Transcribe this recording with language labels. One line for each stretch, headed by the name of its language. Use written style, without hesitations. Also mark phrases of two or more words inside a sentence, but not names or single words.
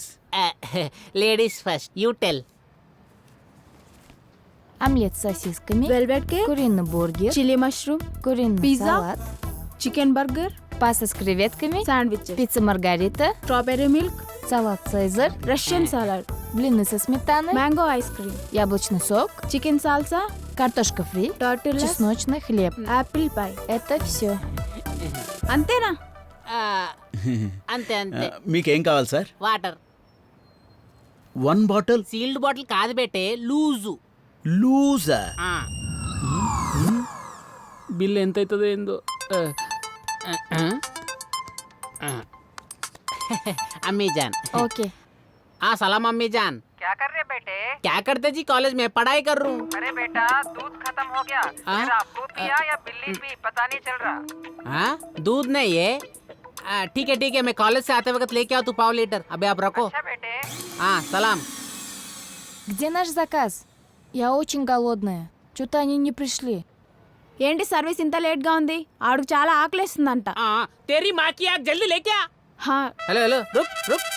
English: Ladies first, you tell.
Russian: омлет с сосисками,
English: velvet cake,
Russian: куриный бургер,
English: chilli mushroom,
Russian: куриный Pizza. салат,
English: chicken burger,
Russian: паста с креветками,
Telugu: శాండ్విచ్,
Russian: пицца Маргарита,
English: strawberry milk,
Russian: салат Цезарь,
English: Russian salad,
Russian: блины со сметаной,
English: mango ice cream,
Russian: яблочный сок,
English: chicken salsa,
Russian: картошка фри,
Telugu: టర్టిల్స్,
Russian: чесночный хлеб.
English: apple pie.
Russian: Это все.
Telugu: అంతేనా? అంతే అంతే. మీకేం కావాలి సార్? వాటర్. 1 బాటిల్.
English: sealed bottle
Telugu: కాదు బెట్టే, లూజు. లూజా? బిల్ ఎంత అవుతుందో ఏందో.
Hindi: अम्मी जान. ओके. हाँ सलाम अम्मी जान. क्या कर रहे बेटे? क्या करते जी? कॉलेज में पढ़ाई कर रहा हूँ. अरे बेटा दूध खत्म हो गया. फिर आप दूध पिया या बिल्ली पी पता नहीं चल रहा. हाँ दूध नहीं है. ठीक है मैं कॉलेज से आते वक्त लेके आओ तू पाव लीटर. अबे आप रखो. अच्छा बेटे. हाँ सलाम.
Russian: Где наш заказ? Я очень голодная. Что-то они не пришли.
Telugu: ఏంటి సర్వీస్ ఇంత లేట్ గా ఉంది? ఆడుకు చాలా ఆకలేస్తుందంట.
Hindi: तेरी माँ की आग जल्दी लेके आ. हाँ हेलो हेलो रुक रुक.